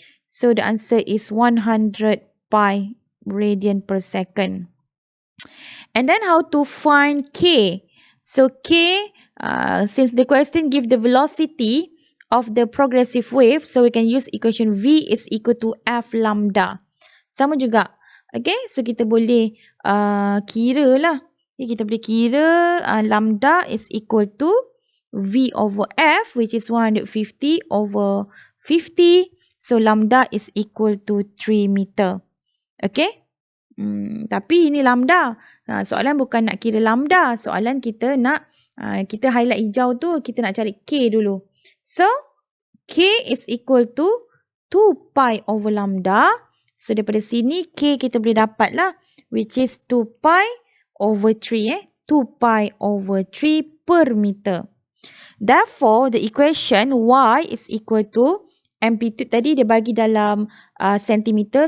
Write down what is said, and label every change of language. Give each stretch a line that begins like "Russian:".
English: So the answer is 100 pi radian per second. And then how to find k? So k, since the question give the velocity of the progressive wave, so we can use equation V is equal to F lambda.
Malay: Sama juga. Okay, so kita boleh kira lah.
English: Okay,
Malay: kita boleh kira
English: lambda is equal to V over F, which is 150 over 50. So lambda is equal to 3 meter.
Malay: Okay. Tapi ini lambda. Soalan bukan nak kira lambda. Soalan kita nak, kita highlight hijau tu, kita nak cari K dulu.
English: So, K is equal to 2 pi over lambda.
Malay: So, daripada sini, K kita boleh dapat lah.
English: Which is 2 pi over 3. 2 pi over 3 per meter. Therefore, the equation Y is equal to amplitude
Malay: tadi dia bagi dalam sentimeter.